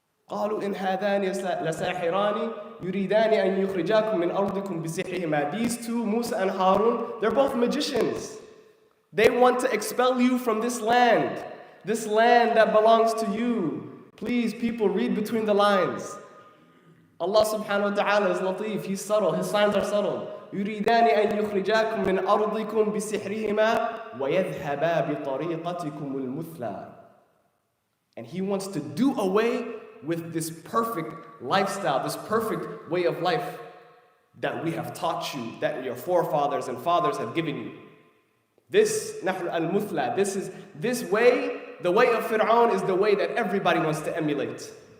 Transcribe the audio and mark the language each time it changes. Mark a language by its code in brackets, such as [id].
[ar] قالوا إن هذان لساحران يريدان أن يخرجاكم من أرضكم بسحرهما. [en] These two, Musa and Harun, they're both magicians. They want to expel you from this land that belongs to you. Please, people, read between the lines. Allah subhanahu wa ta'ala is latif, He's subtle, His signs are subtle. [ar] يريدان أن يخرجاكم من أرضكم بسحرهما ويذهبا بطريقتكم المثلى. [en] And He wants to do away with this perfect lifestyle, this perfect way of life that we have taught you, that your forefathers and fathers have given you. This [ar] نحن المثلى, [en] this way, the way of Fir'aun is the way that everybody wants to emulate.